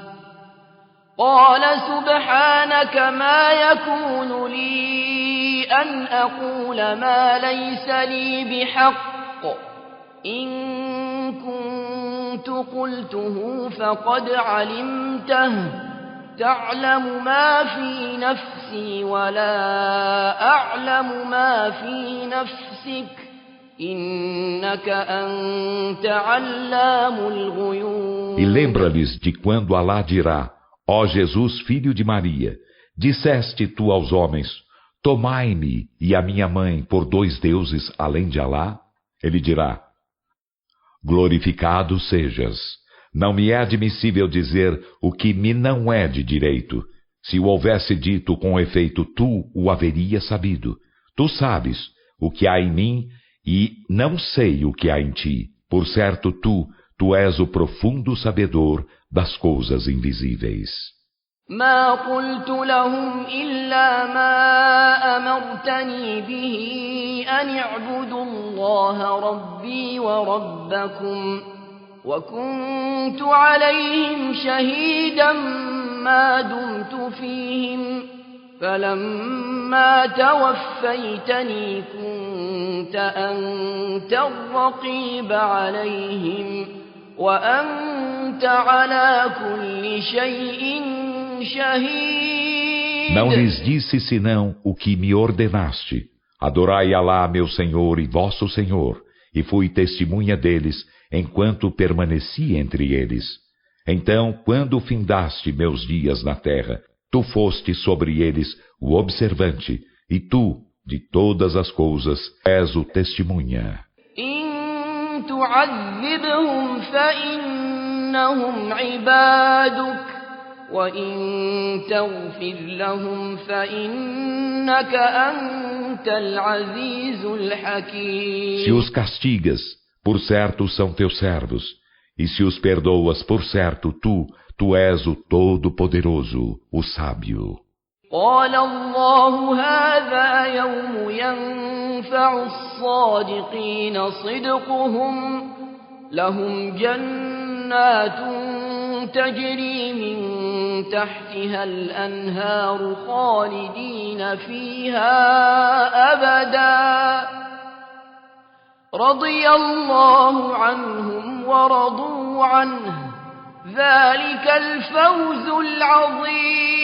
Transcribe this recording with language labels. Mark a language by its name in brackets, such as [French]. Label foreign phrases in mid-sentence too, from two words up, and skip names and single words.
[Arabic] قَالَ سُبْحَانَكَ مَا يَكُونُ لِي أَنْ أَقُولَ مَا لَيْسَ لِي بِحَقٍّ إِن كُنتُ قُلْتُهُ فَقَدْ عَلِمْتَهُ تَعْلَمُ مَا فِي نَفْسِي وَلَا أَعْلَمُ مَا فِي نَفْسِكَ إِنَّكَ أَنْتَ عَلَّامُ الْغُيُوبِ. [Portuguese] E lembra-lhes de quando Alá dirá, ó Jesus, filho de Maria, disseste tu aos homens, tomai-me e a minha mãe por dois deuses além de Alá? Ele dirá, glorificado sejas. Não me é admissível dizer o que me não é de direito. Se o houvesse dito com efeito, tu o haverias sabido. Tu sabes o que há em mim e não sei o que há em ti. Por certo, tu és o profundo sabedor das coisas invisíveis. [Arabic] ما قلت لهم إلا ما أمرتني به أن اعبدوا الله ربي وربكم وكنت عليهم شهيدا ما دمت فيهم فلما توفيتني كنت أنت الرقيب عليهم وأنت على كل شيء [Portuguese] Não lhes disse senão o que me ordenaste. Adorai Alá, meu Senhor e vosso Senhor, e fui testemunha deles, enquanto permaneci entre eles. Então, quando findaste meus dias na terra, tu foste sobre eles o observante, e tu, de todas as coisas, és o testemunha. [Arabic] إن تعذبهم فإنهم عبادك وإن تغفر لهم فإنك أنت العزيز الحكيم. [Portuguese] Se os castigas, por certo são teus servos, E se os perdoas, por certo, tu és o Todo-Poderoso, o Sábio. [Arabic] قال الله هذا يوم ينفع الصادقين صدقهم لهم جنات تجري من تحتها الأنهار خالدين فيها أبدا رضي الله عنهم ورضوا عنه ذلك الفوز العظيم.